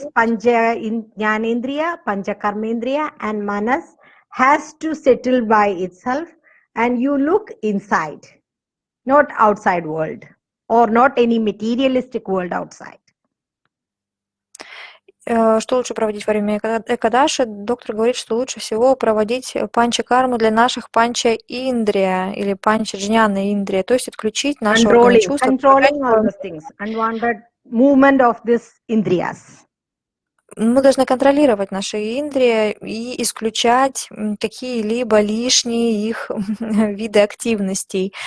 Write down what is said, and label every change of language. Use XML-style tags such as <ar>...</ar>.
<en>is Jnanendriya, Panchakarmendriya, and Manas has to settle by itself, and you look inside, not outside world, or not any materialistic world outside.</en> <ru>Что лучше проводить во время Экадаши? Доктор говорит, что лучше всего проводить панчакарму для наших панча-индрия или панча-джняна-индрия, то есть отключить наши органы чувств.</ru> <en>Controlling all those things, unwanted movement of these indriyas.</en> <ru>Мы должны контролировать наши индрии и исключать какие-либо лишние их виды активностей.</ru>